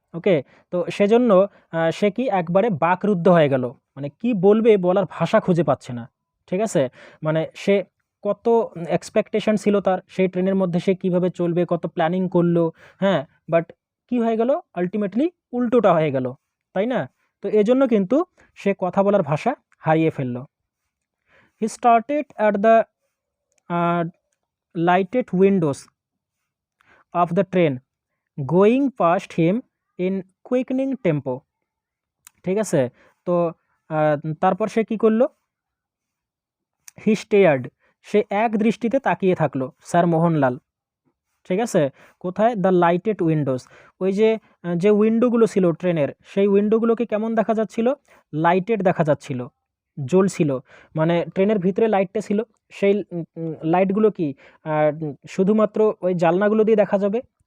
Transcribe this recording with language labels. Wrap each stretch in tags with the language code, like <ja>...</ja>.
<bn>ওকে, তো সেজন্য সে কি একবারে বাকরুদ্ধ হয়ে গেল, মানে কি বলবে বলার ভাষা খুঁজে পাচ্ছে না। ঠিক আছে, মানে সে কত এক্সপেকটেশন ছিল তার, সেই ট্রেনের মধ্যে সে কিভাবে চলবে, কত প্ল্যানিং করলো, হ্যাঁ, বাট কি হয়ে গেল, আলটিমেটলি উল্টোটা হয়ে গেল, তাই না? তো এজন্য কিন্তু সে কথা বলার ভাষা হারিয়ে ফেললো।</bn> <en>He started at the lighted windows of the train going past him in quickening tempo।</en> <bn>ঠিক আছে, তো তারপর সে কি করলো,</bn> <en>he stared,</en> <bn>সে এক দৃষ্টিতে তাকিয়ে থাকলো স্যার মোহনলাল। ঠিক আছে, কোথায়,</bn> <en>the lighted windows,</en> <bn>ওই যে উইন্ডোগুলো ছিল ট্রেনের, সেই উইন্ডোগুলোকে কেমন দেখা যাচ্ছিল, লাইটেড দেখা যাচ্ছিল, জ্বলছিল, মানে ট্রেনের ভিতরে লাইটটা ছিল, সেই লাইটগুলো কি শুধুমাত্র ওই জানলাগুলো দিয়ে দেখা যাবে?</bn>